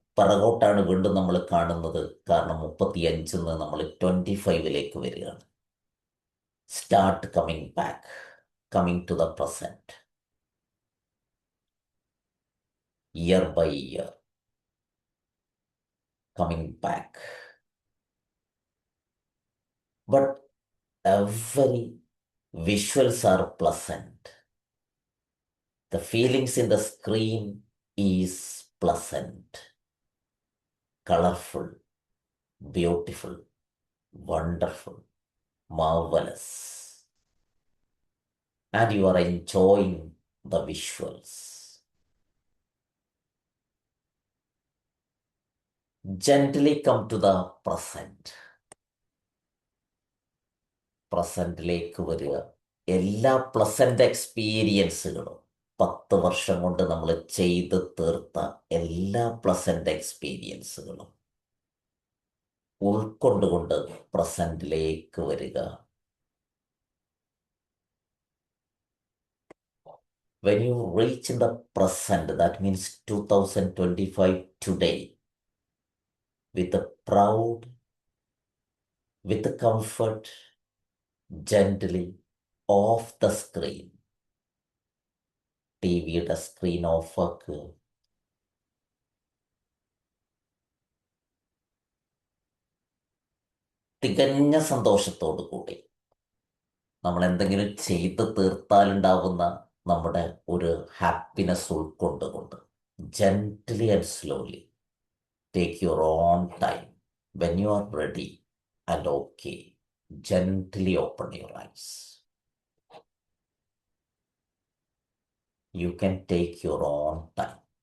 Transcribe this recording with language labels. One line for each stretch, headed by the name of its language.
Malayalam: പിറകോട്ടാണ് വീണ്ടും നമ്മൾ കാണുന്നത്. കാരണം 35 നമ്മൾ 25 വരികയാണ്.
English: Start coming back, coming to the present, year by year, coming back. But every visuals are pleasant. The feelings in the screen is pleasant, colorful, beautiful, wonderful, marvelous. And you are enjoying the visuals. Gently come to the present.
Malayalam: പ്രസന്റിലേക്ക് വരിക. എല്ലാ pleasant എക്സ്പീരിയൻസുകളും 10 വർഷം കൊണ്ട് നമ്മൾ ചെയ്ത് തീർത്ത എല്ലാ pleasant എക്സ്പീരിയൻസുകളും ഉൾക്കൊണ്ടുകൊണ്ട് പ്രസന്റിലേക്ക് വരിക.
English: When you reach in the present, that means 2025 today, with a proud, with a comfort, gently off the screen.
Malayalam: ടിവിയുടെ സ്ക്രീൻ ഓഫാക്കുക. തികഞ്ഞ സന്തോഷത്തോടു കൂടി നമ്മൾ എന്തെങ്കിലും ചെയ്ത് തീർത്താലുണ്ടാവുന്ന നമ്മുടെ ഒരു ഹാപ്പിനെസ് ഉൾക്കൊണ്ടുകൊണ്ട്
English: Gently and slowly take your own time. When you are ready and okay, gently open your eyes. You can take your own time.